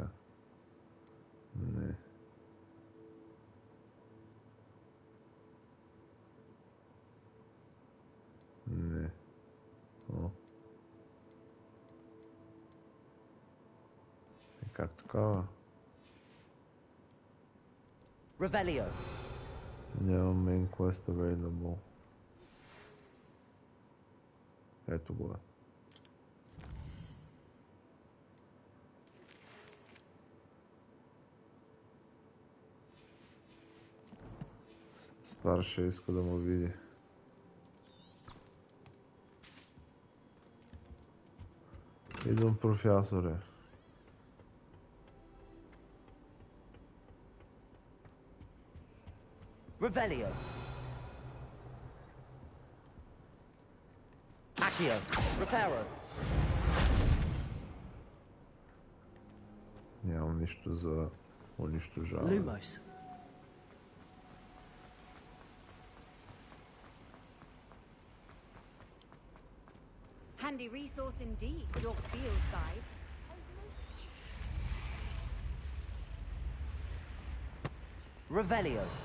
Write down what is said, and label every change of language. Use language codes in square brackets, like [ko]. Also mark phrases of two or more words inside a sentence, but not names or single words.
[bg] Не. Не. О. И как такава? Revelio. Няма [en] main quest available. [bg] Ето го е. Старшия иска да му види. Идвам, професоре. Revelio. Accio. Reparo. Нямам нищо за унищожаване. Lumos. [en] Handy resource indeed, your field guide. [bg] Revelio.